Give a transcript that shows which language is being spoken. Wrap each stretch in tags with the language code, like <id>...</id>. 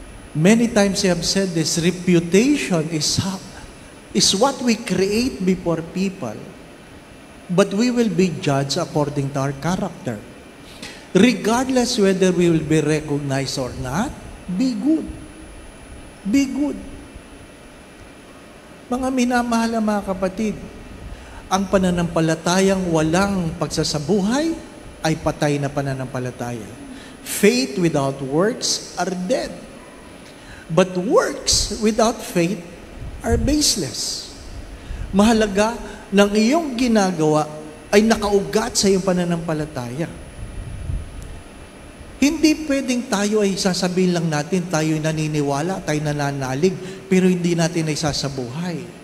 <en>Many times I have said this, reputation is what we create before people, but we will be judged according to our character. Regardless whether we will be recognized or not, be good. Be good.</en> <tl>Mga minamahal na mga kapatid, ang pananampalatayang walang pagsasabuhay ay patay na pananampalataya.</tl> <en>Faith without works are dead. But works without faith are baseless.</en> <tl>Mahalaga ng iyong ginagawa ay nakaugat sa iyong pananampalataya. Hindi pwedeng tayo ay sasabihin lang natin, tayo naniniwala, tayo nananalig, pero hindi natin ay sasabuhay.</tl>